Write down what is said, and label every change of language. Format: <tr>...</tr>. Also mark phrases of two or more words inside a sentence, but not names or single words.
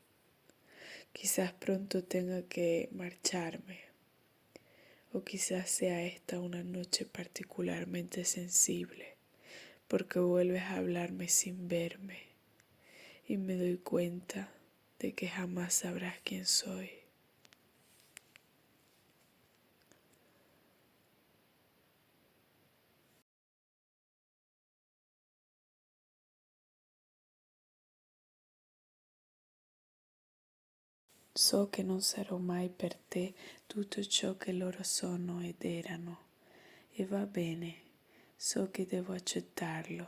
<es>Quizás pronto tenga que marcharme, o quizás sea esta una noche particularmente sensible, porque vuelves a hablarme sin verme y me doy cuenta de que jamás sabrás quién soy.</es> <it>So che non sarò mai per te tutto ciò che loro sono ed erano, e va bene, so che devo accettarlo.</it>